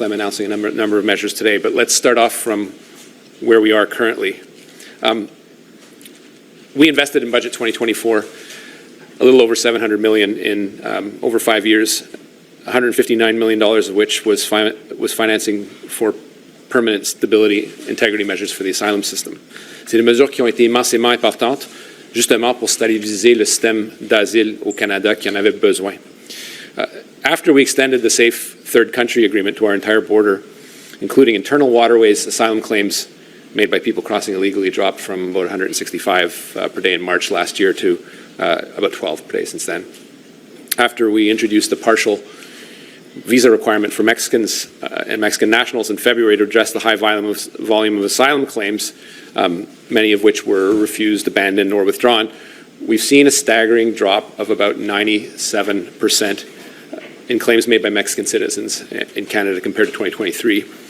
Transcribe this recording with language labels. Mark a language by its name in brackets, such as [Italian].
[English] I'm announcing a number of measures today, but let's start off from where we are currently. We invested in Budget 2024 a little over $700 million in over 5 years, $159 million of which was financing for permanent stability, integrity measures for the asylum system. [French] C'est des mesures qui ont été immensément importantes, justement pour stabiliser le système d'asile au Canada qui en avait besoin. [English] After we extended the Safe Third Country Agreement to our entire border, including internal waterways, asylum claims made by people crossing illegally dropped from about 165 per day in March last year to about 12 per day since then. After we introduced a partial visa requirement for Mexicans and Mexican nationals in February to address the high volume of asylum claims, many of which were refused, abandoned, or withdrawn, we've seen a staggering drop of about 97% in claims made by Mexican citizens in Canada compared to 2023.